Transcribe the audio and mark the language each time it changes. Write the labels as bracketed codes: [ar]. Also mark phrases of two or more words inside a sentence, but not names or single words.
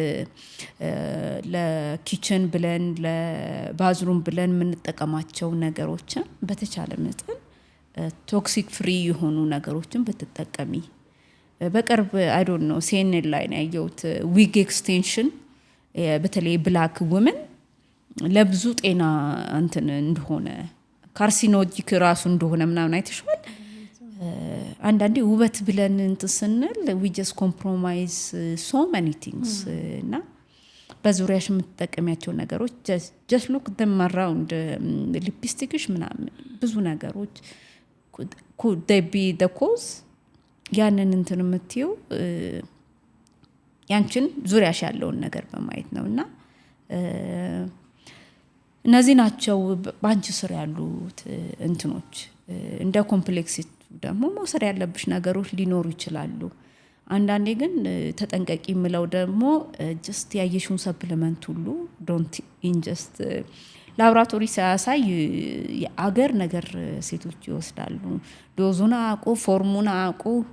[am] ለኪችን ብለን ለባዝሩም ብለን የምንጠቀማቸው ነገሮችን በተቻለ መጠን [en] toxic free [am] የሆኑ ነገሮችን ብትጠቀሚ። በቅርብ [en] I don't [am] ኖ ሲኤንኤን ላይ ነው ያየሁት [en] wig extension [am] በተለይ [en] black women [am] ለብዙ ጤና እንትን እንደሆነ ካርሲኖጂክ ራሱ እንደሆነ ምናምን አይተሽዋል። አንዳንዴ ውበት ብለን እንትን ስንል [en] we just compromise so many things [am] እና በዙሪያሽ የምትጠቀሚያቸው ነገሮች [en] just look them around [am] ሊፕስቲክሽ ምናምን ብዙ ነገሮች [en] could they be the cause [am] ያንን እንትን የምትይው ያንቺን ዙሪያሽ ያለውን ነገር በማየት ነውና እነዚህ ናቸው ባንቺ ስር ያሉት እንትኖች። እንደ ኮምፕሌክሲቲ ደግሞ መውሰድ ያለብሽ ነገሮች ሊኖሩ ይችላሉ። አንዳንዴ ግን ተጠንቀቂ የምለው ደግሞ ጀስት ያየሽውን ሰፕሊመንት ሁሉ [en] don't ingest [am] ላብራቶሪ ሳያሳይ የአገር ነገር ሴቶች ይወስዳሉ። ዶዙን አቁ ፎርሙን አቁ